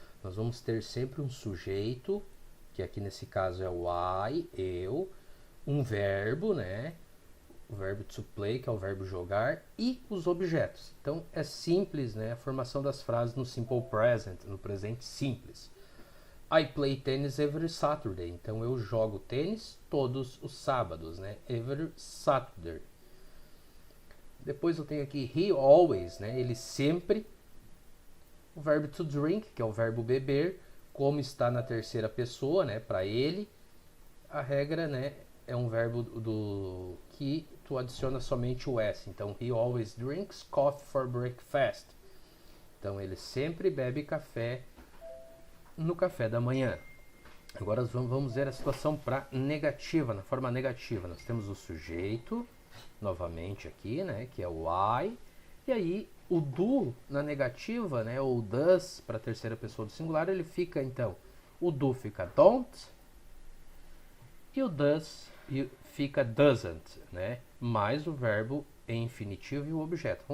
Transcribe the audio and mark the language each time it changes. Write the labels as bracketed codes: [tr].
[pt] Nós vamos ter sempre um sujeito, que aqui nesse caso é o I, eu, um verbo, né, o verbo to play, que é o verbo jogar, e os objetos. Então é simples, né, a formação das frases no simple present, no presente simples. [en] I play tennis every Saturday. [pt] Então eu jogo tênis todos os sábados, né? [en] Every Saturday. [pt] Depois eu tenho aqui [en] he always, [pt] né? Ele sempre. O verbo to drink, que é o verbo beber, como está na terceira pessoa, né? Para ele, a regra, né? É um verbo do que tu adiciona somente o s. [en] Então he always drinks coffee for breakfast. [pt] Então ele sempre bebe café no café da manhã. Agora vamos ver a situação para negativa, na forma negativa. Nós temos o sujeito, novamente aqui, né, que é o I, e aí o do na negativa, né, ou does para a terceira pessoa do singular, ele fica então, o do fica don't e o does fica doesn't, né, mais o verbo em infinitivo e o objeto.